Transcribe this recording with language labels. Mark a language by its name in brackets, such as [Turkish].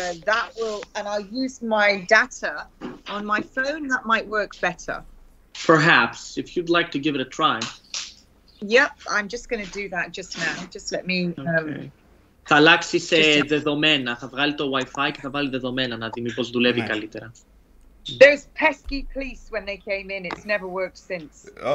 [English] that will, and I'll use my data on my phone, that might work better. Perhaps, if you'd like to give it a try. Yep, I'm just going to do that just now. Just let me... [Greek] Θα αλλάξει σε δεδομένα, θα βγάλει το Wi-Fi και θα βάλει δεδομένα να δει μήπως δουλεύει καλύτερα. [English] Those pesky police when they came in, it's never worked since.